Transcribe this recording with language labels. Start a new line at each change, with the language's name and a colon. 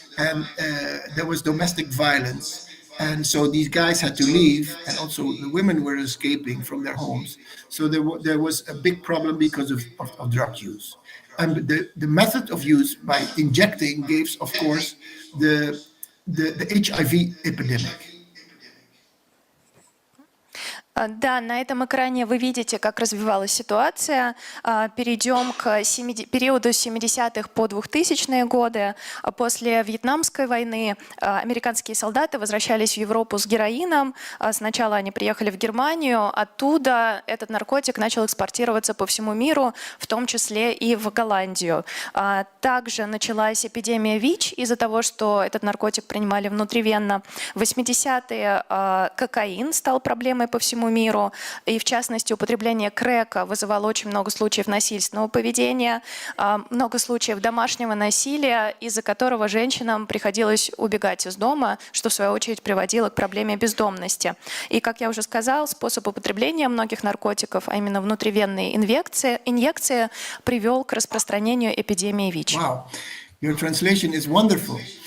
English: And there was domestic violence, and so these guys had to leave, and also the women were escaping from their homes. So there was a big problem because of drug use, and the method of use by injecting gave, of course, the HIV epidemic.
Russian: Да, на этом экране вы видите, как развивалась ситуация. Перейдем к периоду 70-х по 2000-е годы. После Вьетнамской войны американские солдаты возвращались в Европу с героином. Сначала они приехали в Германию. Оттуда этот наркотик начал экспортироваться по всему миру, в том числе и в Голландию. Также началась эпидемия ВИЧ из-за того, что этот наркотик принимали внутривенно. В 80-е кокаин стал проблемой по всему миру, и в частности употребление крэка вызывало очень много случаев насильственного поведения, много случаев домашнего насилия, из-за которого женщинам приходилось убегать из дома, что в свою очередь приводило к проблеме бездомности. И, как я уже сказал, способ употребления многих наркотиков, а именно внутривенные инъекции, привел к распространению эпидемии ВИЧ.
English: Wow, your translation is wonderful.